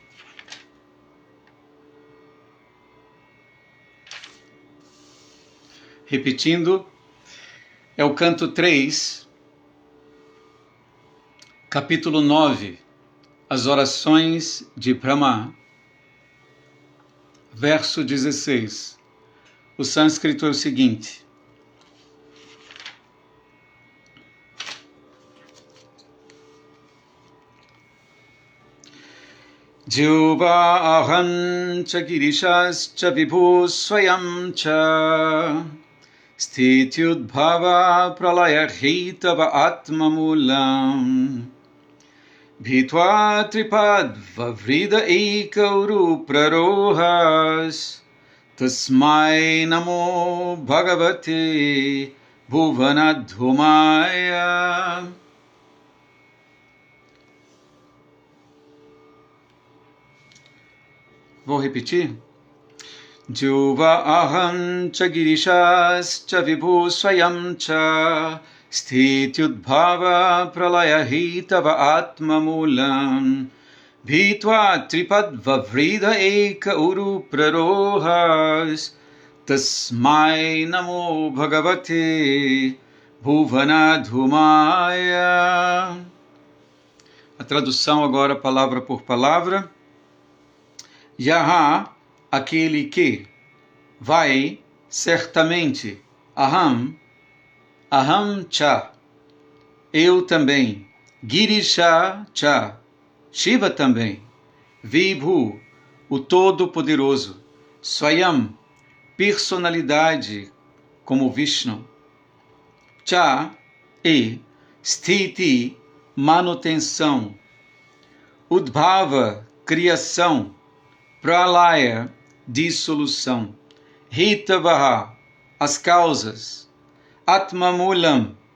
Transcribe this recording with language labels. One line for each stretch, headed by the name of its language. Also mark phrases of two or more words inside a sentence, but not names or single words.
Portuguese: Repetindo, é o canto 3, capítulo 9, As Orações de Brahma. verso 16. O sânscrito é o seguinte:
Sanskrit: जीव अहं च गिरिशश् च विभु स्वयं च स्थित्युद्भव प्रलय हितव आत्ममूलं भित्त्वा त्रिपाद् ववृध एकउरु प्ररोहस् तस्मै नमो भगवते भुवनधुमाय.
Portuguese: Vou repetir.
Sanskrit: जीव अहं च गिरिशश् च विभु स्वयं च स्थित्युद्भव प्रलय हितव आत्ममूलं भित्त्वा त्रिपाद् ववृध एक उरु प्ररोहस् तस्मै नमो भगवते भुवनधुमाय.
Portuguese: A tradução agora palavra por palavra. Yaha, aquele que, vai, certamente,
Sanskrit: अहं, अहं च,
Portuguese: eu também,
Sanskrit: गिरिश च,
Portuguese: Shiva também, vibhu, o Todo-Poderoso, swayam, personalidade, como Vishnu, cha, e, sthiti, manutenção, udbhava, criação, pralaya, dissolução, hitavaha, as causas, atmamulam,